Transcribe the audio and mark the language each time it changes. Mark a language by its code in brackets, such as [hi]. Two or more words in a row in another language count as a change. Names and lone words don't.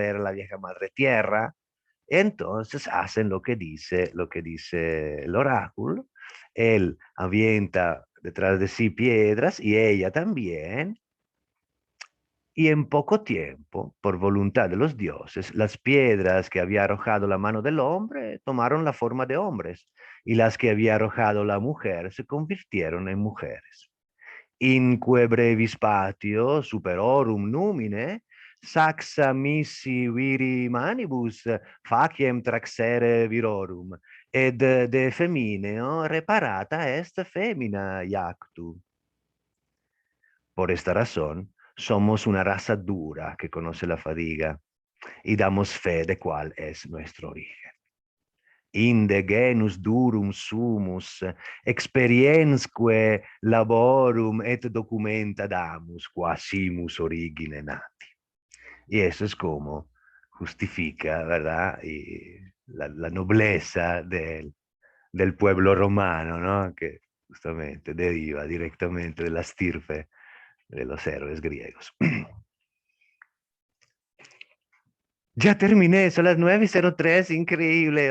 [es] era la vieja madre tierra, entonces hacen lo que dice el oráculo, él avienta detrás de sí piedras y ella también, y en poco tiempo, por voluntad de los dioses, las piedras que había arrojado la mano del hombre tomaron la forma de hombres, y las que había arrojado la mujer se convirtieron en mujeres. [la] Inque brevis patio superorum numine, saxa missi viri manibus faciem traxere virorum, ed de femineo reparata est femina iactu. [es] Por esta razón, somos una raza dura que conoce la fatiga y damos fe de cuál es nuestro origen. [la] Inde genus durum sumus, experiensque laborum et documenta damus, quasimus origine nati. [es] Y eso es como justifica, ¿verdad? Y la nobleza del del pueblo romano, ¿no? Que justamente deriva directamente de la estirpe de los héroes griegos. Ya terminé, son las 9:03, increíble.